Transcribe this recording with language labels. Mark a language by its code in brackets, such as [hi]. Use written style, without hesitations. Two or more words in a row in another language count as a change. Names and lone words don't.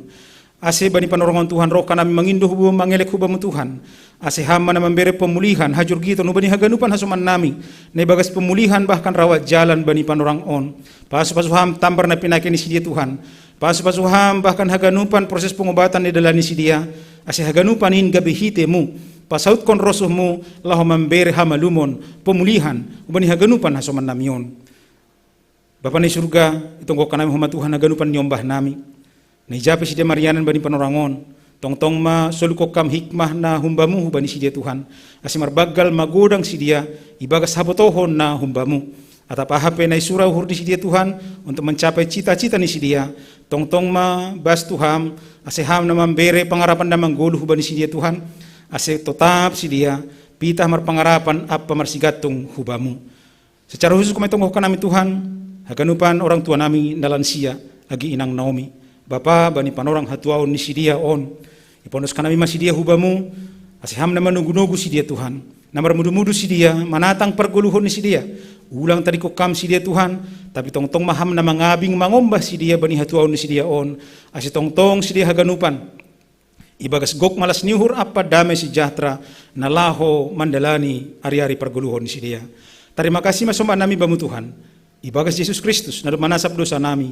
[bts] Ase bani panorongan Tuhan roh kanami mangindoh hubamu mangelek hubamu Tuhan. Ase hama na [id] memberi pemulihan [bts] hajur giton ubani haganupan hasuman nami. Ne bagas pemulihan bahkan [id] rawat jalan [bts] bani panorang on. Pasu-pasu ham tambar na pinakin isi dia Tuhan. Pasu-pasu ham bahkan haganupan [id] proses pengobatan di dalam [bts] isi dia. Ase haganupan hin gabi hitemu. Pasaut kon rosuhmu lahu memberi hamalumon pemulihan ubani haganupan hasuman namion. Bapa ni surga itong kanami huma Tuhan haganupan nyombah nami. Naijape si dia marianan bani panorangon. Tong-tong ma soluko kam hikmah na humbamu bani si dia Tuhan. Asimar bagal magodang si dia ibagas habotohon na humbamu. Atap ahape na isura uhur di si dia Tuhan [id] untuk mencapai cita-cita [bts] ni si dia. Tong-tong ma bas Tuhan aseham na memberi pengarapan na mangguluh bani si dia Tuhan. Ase tetap si dia pitah mar pangarapan apa marsigatung hubamu. [id] Secara khusus [bts] kumaitong kanami Tuhan haganupan orang tua nami nalansia lagi inang Naomi. Bapa bani panorang hatuaon ni si dia on. Iponos kanami masih dia hubamu. Asiham na manugu-nugu si dia Tuhan. Namar mudu-mudu si dia manatang perguluhon ni si dia. Ulang tadi ko kam si dia Tuhan. Tapi tong-tong maham na mangabing mangombah si dia bani hatuaon ni si dia on. Asi tong-tong si dia haganupan. Ibagas gok malas niuhur apa [id] damai sejahtera [bts] nalaho mandalani ari-ari perguluhon ni si dia. [id] Terima kasih [bts] masoma nami bamu Tuhan. Ibagas Yesus Kristus na manasap dosa nami.